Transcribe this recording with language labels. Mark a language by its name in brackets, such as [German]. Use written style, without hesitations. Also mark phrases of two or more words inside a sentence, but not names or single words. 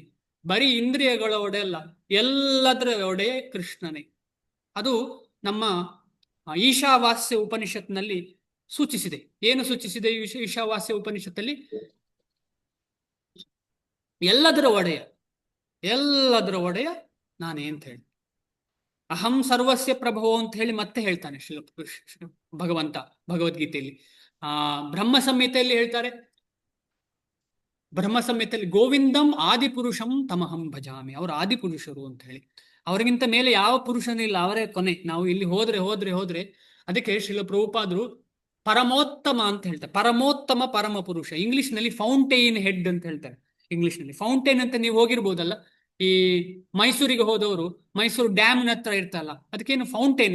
[Kannada] ಬರೀ ಇಂದ್ರಿಯಗಳ ಒಡೆಯ ಅಲ್ಲ, ಎಲ್ಲದರ ಒಡೆಯ ಕೃಷ್ಣನೇ. ಅದು ನಮ್ಮ ಈಶಾವಾಸ್ಯ ಉಪನಿಷತ್ನಲ್ಲಿ ಸೂಚಿಸಿದೆ. ಏನು ಸೂಚಿಸಿದೆ ಈಶಾವಾಸ್ಯ ಉಪನಿಷತ್ತಲ್ಲಿ? ಎಲ್ಲದರ ಒಡೆಯ ನಾನೇ ಅಂತ ಹೇಳಿ. [Sanskrit] ಅಹಂ ಸರ್ವಸ್ಯ ಪ್ರಭೋ [Kannada] ಅಂತ ಹೇಳಿ ಮತ್ತೆ ಹೇಳ್ತಾನೆ ಭಗವಂತ ಭಗವದ್ಗೀತೆಯಲ್ಲಿ. ಬ್ರಹ್ಮ ಸಂಹಿತೆಯಲ್ಲಿ ಹೇಳ್ತಾರೆ, [Sanskrit] ಗೋವಿಂದಂ ಆದಿಪುರುಷಂ ತಮಹಂ ಭಜಾಮಿ. [Kannada] ಅವರು ಆದಿಪುರುಷರು ಅಂತ ಹೇಳಿ. ಅವರಿಗಿಂತ ಮೇಲೆ ಯಾವ ಪುರುಷನಿಲ್ಲ, ಅವರೇ ಕೊನೆ. ನಾವು ಇಲ್ಲಿ ಹೋದ್ರೆ ಅದಕ್ಕೆ ಶ್ರೀಲ ಪ್ರಭುಪಾದರು ಪರಮೋತ್ತಮ ಅಂತ ಹೇಳ್ತಾರೆ. ಪರಮೋತ್ತಮ ಪರಮ ಪುರುಷ. ಇಂಗ್ಲಿಷ್ ನಲ್ಲಿ [English] fountain head [Kannada] ಅಂತ ಹೇಳ್ತಾರೆ. ಇಂಗ್ಲಿಷ್ ನಲ್ಲಿ ಫೌಂಟೈನ್ ಅಂತ ನೀವು ಹೋಗಿರ್ಬೋದಲ್ಲ, ಈ ಮೈಸೂರಿಗೆ ಹೋದವರು ಮೈಸೂರು ಡ್ಯಾಮ್ ಹತ್ರ ಇರ್ತಲ್ಲ, ಅದಕ್ಕೇನು ಫೌಂಟೈನ್?